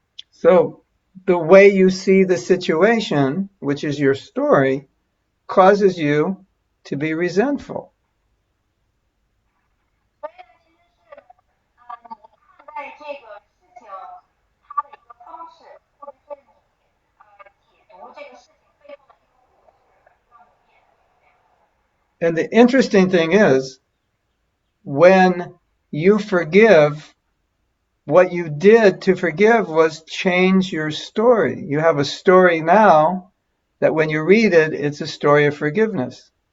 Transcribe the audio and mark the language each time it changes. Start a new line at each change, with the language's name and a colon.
English: So the way you see the situation, which is your story, causes you to be resentful.
Chinese: 所以呢，其实是你看待这个事情它的一个方式，或者是你解读这个事情背后的一个故事，让你变得这样。
English: And the interesting thing is, when you forgive, what you did to forgive was change your story. You have a story now that when you read it, it's a story of forgiveness.